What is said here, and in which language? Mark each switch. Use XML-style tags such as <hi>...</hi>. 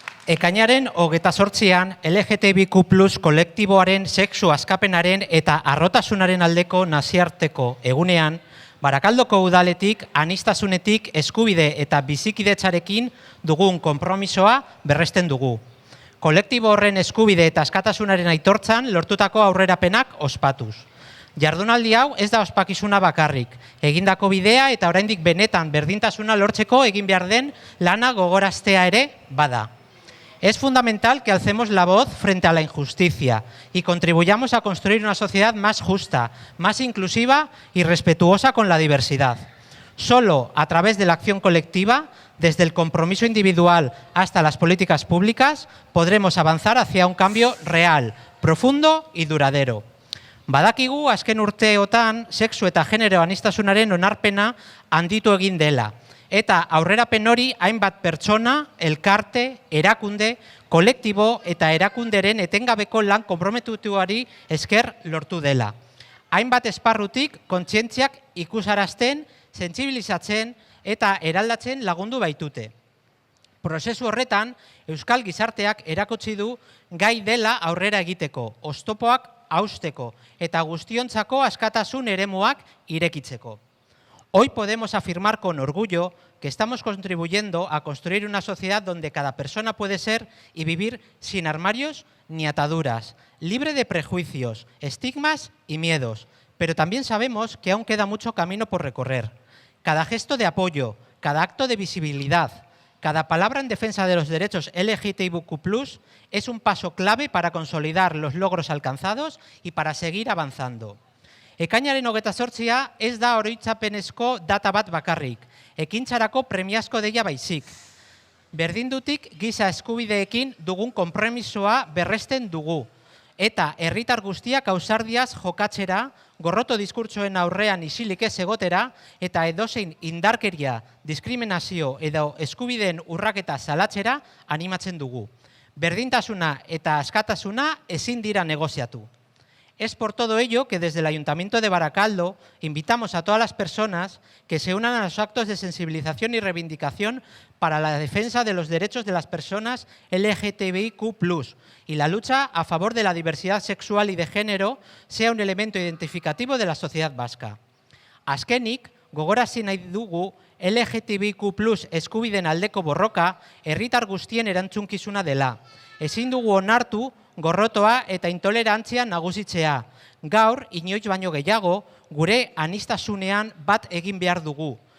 <eu>Ekainaren 28an LGTBIQ+ kolektiboaren sexu askapenaren eta arrotasunaren aldeko nazioarteko egunean, Barakaldoko udaletik aniztasunetik eskubide eta bizikidetzarekin dugun konpromisoa berresten dugu. Kolektibo horren eskubide eta askatasunaren aitortzan lortutako aurrerapenak ospatuz. Jardunaldi hau ez da ospakizuna bakarrik, egindako bidea eta oraindik benetan berdintasuna lortzeko egin behar den lana gogoraztea ere bada.</eu> <es>Es fundamental que alcemos la voz frente a la injusticia y contribuyamos a construir una sociedad más justa, más inclusiva y respetuosa con la diversidad. Solo a través de la acción colectiva, desde el compromiso individual hasta las políticas públicas, podremos avanzar hacia un cambio real, profundo y duradero.</es> <eu>Badakigu azken urteotan sexu eta genero aniztasunaren onarpena handitu egin dela. Eta aurrerapen hori hainbat pertsona, elkarte, erakunde, kolektibo eta erakunderen etengabeko lan konprometituari esker lortu dela. Hainbat esparrutik kontzientziak ikusarazten, sentsibilizatzen eta eraldatzen lagundu baitute. Prozesu horretan, Euskal Gizarteak erakutsi du gai dela aurrera egiteko, oztopoak hausteko eta guztiontzako askatasun eremuak irekitzeko.</eu> <es>Hoy podemos afirmar con orgullo que estamos contribuyendo a construir una sociedad donde cada persona puede ser y vivir sin armarios ni ataduras, libre de prejuicios, estigmas y miedos. Pero también sabemos que aún queda mucho camino por recorrer. Cada gesto de apoyo, cada acto de visibilidad, cada palabra en defensa de los derechos LGTBIQ+ es un paso clave para consolidar los logros alcanzados y para seguir avanzando.</es> <eu>Ekainaren 28a ez da oroitzapenezko data bat bakarrik, ekintzarako premiazko deia baizik. Berdindutik giza eskubideekin dugun konpromisoa berresten dugu, eta herritar guztiak ausardiaz jokatzera, gorroto diskurtsoen aurrean isilik ez egotera, eta edozein indarkeria, diskriminazio edo eskubideen urraketa salatzera animatzen dugu. Berdintasuna eta askatasuna ezin dira negoziatu.</eu> <es>Es por todo ello que desde el Ayuntamiento de Baracaldo invitamos a todas las personas que se unan a los actos de sensibilización y reivindicación para la defensa de los derechos de las personas LGTBIQ+ y la lucha a favor de la diversidad sexual y de género sea un elemento identificativo de la sociedad vasca.</es> <eu>Azkenik, gogorarazi nahi dugu LGTBIQ+ eskubideen aldeko borroka herritar guztien erantzunkizuna dela. Ezin dugu onartu gorrotoa eta intolerantzia nagusitzea. Gaur, inoiz baino gehiago, gure aniztasunean bat egin behar dugu.</eu>